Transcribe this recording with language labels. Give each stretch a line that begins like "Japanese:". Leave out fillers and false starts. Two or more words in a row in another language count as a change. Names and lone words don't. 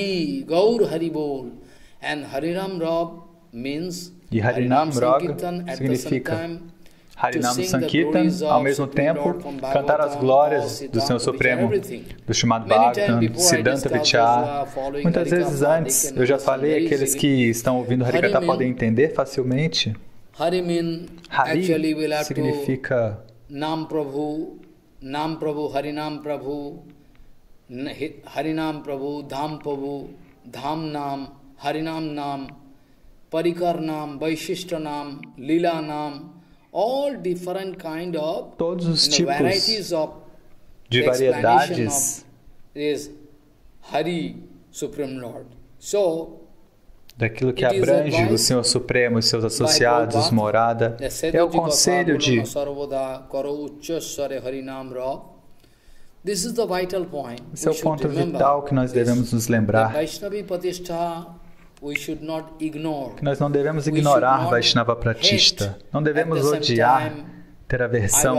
Portuguese: E Harinam Rag significa Harinam Sankirtan, ao mesmo tempo, cantar as glórias do Senhor Supremo, do Srimad Bhagavatam, do Siddhanta Vichara. Muitas vezes antes, eu já falei, aqueles que estão ouvindo Harikatha podem entender facilmente. Hari significa Nam Prabhu, Harinam Prabhu, Harinam Prabhu, Dham Prabhu, Dham Nam, Harinam Nam, Parikar Nam, Vaishishta Nam, Lila Nam,
English: all different kind of
Portuguese: todos os tipos de variedades
English: is Hari, Supreme Lord. So,
Portuguese: daquilo que abrange o Senhor Supremo e seus associados, morada, é o conselho de esse é o ponto vital que nós devemos nos lembrar, que nós não devemos ignorar Vaishnava Pratishta, não devemos odiar, ter aversão.